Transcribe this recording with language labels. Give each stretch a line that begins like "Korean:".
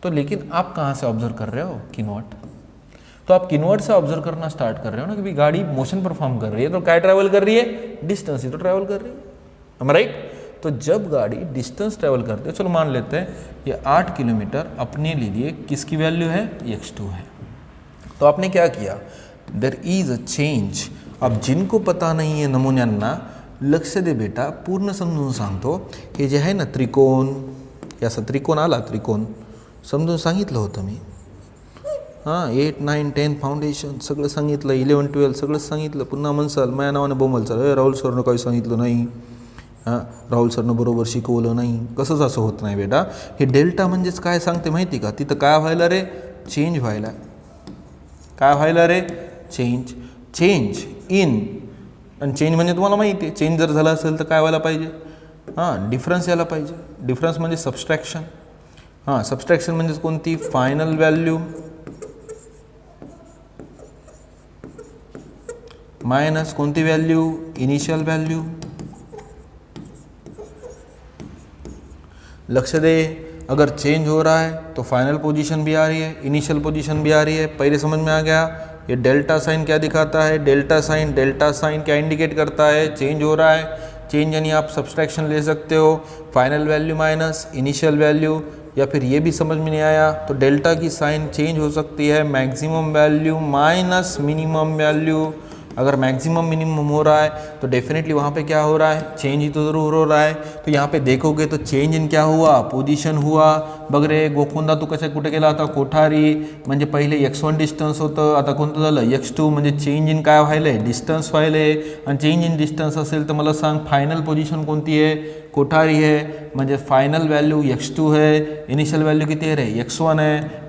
Hindi: तो लेकिन आप कहाँ से ऑब्जर्व कर रहे हो? किन्वर्ट। तो आप किन्वर्ट से ऑब्जर्व करना स्टार्ट कर रहे हो ना कि गाड़ी मोशन परफॉर्म कर रही है, तो क्या ट्रैवल कर रही है? डिस्टेंस ही तो ट्रैवल कर रही है, हम राइट। तो जब गाड़ी डिस्टेंस ट्रैवल करती है, चलो मान लेते हैं ये 8 किलोमीटर अपने लिए किसकी वैल्यू है? x2 है। तो आपने क्या किया?
English: There is a change.
Marathi: अब जिनको पता नहीं आहे नमुन्यांना लक्ष दे बेटा, पूर्ण समजून सांगतो। हे जे आहे ना त्रिकोण, हे असं त्रिकोण आला, त्रिकोण समजून सांगितलं होतं मी। हां 8, 9, 10 फाउंडेशन सगळं सांगितलं, 11, 12 सगळं सांगितलं। पुन्हा म्हणसाल माझ्या नावाने बोंबलचाल, राहुल सरनं काही सांगितलं नाही, हां राहुल सरनं बरोबर शिकवलं नाही। कसंच असं होत नाही बेटा। हे डेल्टा म्हणजेच काय सांगते माहिती का? तिथं काय व्हायला रे? चेंज व्हायला। काय व्हायला रे? चेंज। चेंज इन, आणि चेंज म्हणजे तुम्हाला माहिती आहे, चेंज जर झाला असेल तर काय व्हायला पाहिजे? हां डिफरन्स यायला पाहिजे। डिफरन्स म्हणजे सबस्ट्रॅक्शन। हां सबस्ट्रॅक्शन म्हणजे कोणती? फायनल व्हॅल्यू माइनस कोणती वैल्यू? Initial value. लक्ष्य दे,
Hindi: अगर चेंज हो रहा है तो फाइनल पोजीशन भी आ रही है, इनिशियल पोजीशन भी आ रही है। पहले समझ में आ गया? ये डेल्टा साइन क्या दिखाता है? डेल्टा साइन क्या इंडिकेट करता है? चेंज हो रहा है। चेंज यानी आप सब्सट्रैक्शन ले सकते हो, final value minus initial value. या फिर ये भी समझ में नहीं आया तो डेल्टा की साइन चेंज हो सकती है, maximum value minus minimum value. अगर मैक्सिमम मिनिमम हो रहा है तो डेफिनेटली वहाँ पे क्या हो रहा है? चेंज ही तो ज़रूर हो रहा है। तो यहाँ पे देखोगे तो चेंज इन क्या हुआ? पोजीशन हुआ।
Marathi: बघ रे गोकुंदा तू कशा कुठे गेला होता? कोठारी। म्हणजे पहिले x1 डिस्टन्स होतं, आता कोणतं झालं? x2। म्हणजे चेंज इन काय व्हायलंय? डिस्टन्स व्हायलंय। आणि चेंज इन डिस्टन्स असेल तर मला सांग फायनल पोजीशन कोणती आहे? कोठारी आहे। म्हणजे फायनल व्हॅल्यू
Hindi: x2 है,
Marathi: इनिशियल वैल्यू किती आहे रे?
Hindi: x1 है।